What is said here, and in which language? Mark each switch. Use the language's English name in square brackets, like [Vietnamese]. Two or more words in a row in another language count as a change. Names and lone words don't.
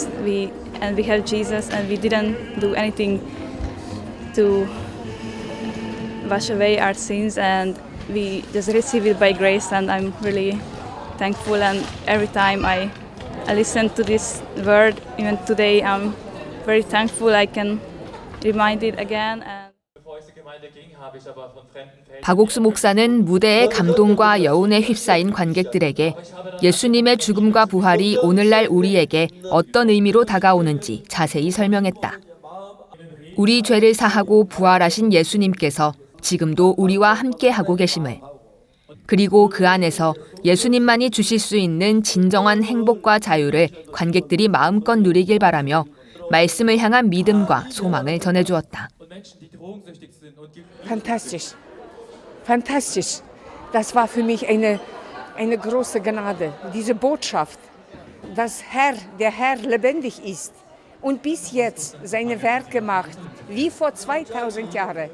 [English] We have Jesus, and we didn't do anything to wash away our sins, and we just receive it by grace. And I'm really thankful. And every time I listen to this word, even today, I'm very thankful. I can remind it again. [Korean] 박옥수 목사는 무대의 감동과 여운에 휩싸인 관객들에게 예수님의 죽음과 부활이 오늘날 우리에게 어떤 의미로 다가오는지 자세히 설명했다. 우리 죄를 사하고 부활하신 예수님께서 지금도 우리와 함께하고 계심을, 그리고 그 안에서 예수님만이 주실 수 있는 진정한 행복과 자유를 관객들이 마음껏 누리길 바라며 말씀을 향한 믿음과 소망을 전해주었다. [German] Fantastisch. Fantastisch. Das war für mich eine große Gnade. Diese Botschaft, dass der Herr lebendig ist und bis jetzt seine Werke macht, wie vor 2000 Jahren.